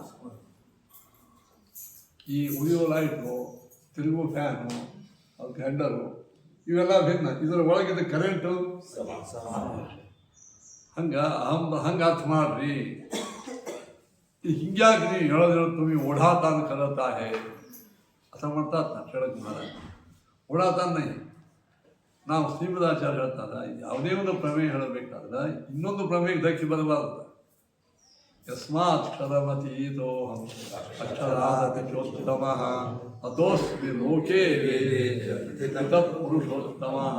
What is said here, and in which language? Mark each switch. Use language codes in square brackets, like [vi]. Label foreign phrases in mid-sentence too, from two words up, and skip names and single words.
[kn] ಈ ಉರಿಯೋ ಲೈಟು, ತಿರುಗೋ ಫ್ಯಾನು, ಅದು ಗ್ರೈಂಡರು, ಇವೆಲ್ಲ ಭಿನ್ನ. ಇದರ ಒಳಗಿದ್ದ ಕರೆಂಟು ಹಂಗೆ ಅರ್ಥ ಮಾಡ್ರಿ. ಹಿಂಗ್ಯಾಕೆ ನೀವು ಹೇಳೋದಿರೋ [mr] तुम्ही ओढातान करत आहे असं म्हणतात ना षडक महाराज. ओढातान नाही. [kn] ನಾವು ಶ್ರೀಮದಾಚಾರ್ಯ ಹೇಳ್ತಾರೆ, ಯಾವುದೇ ಒಂದು ಪ್ರಮೇಯ ಹೇಳಬೇಕಾದ್ರೆ ಇನ್ನೊಂದು ಪ್ರಮೇಯಕ್ಕೆ ಧಕ್ಕೆ ಬರಬಾರ್ದು. [sa] ಯಸ್ಮಾತ್ ಕ್ಷರಮತೀತೋಹಂ ಅಕ್ಷರಾದಪಿಚೋತ್ತಮಃ ಅತೋಸ್ಮಿ ಲೋಕೇ ಪುರುಷೋತ್ತಮಃ.